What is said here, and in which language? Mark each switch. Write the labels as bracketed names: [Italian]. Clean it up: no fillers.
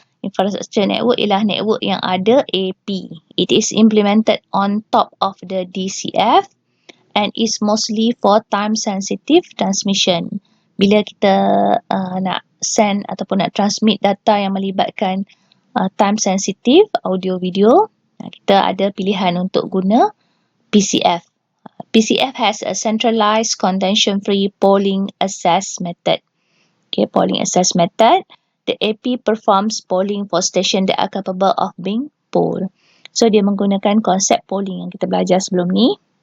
[Malay] Infrastructure network ialah network yang ada AP. [English] It is implemented on top of the DCF and is mostly for time sensitive transmission. [Malay] Bila kita nak send ataupun nak transmit data yang melibatkan time sensitive audio video, kita ada pilihan untuk guna PCF. [English] PCF has a centralized contention-free polling access method. Okay, polling access method. The AP performs polling for station that are capable of being polled. [Malay] So, dia menggunakan konsep polling yang kita belajar sebelum ni.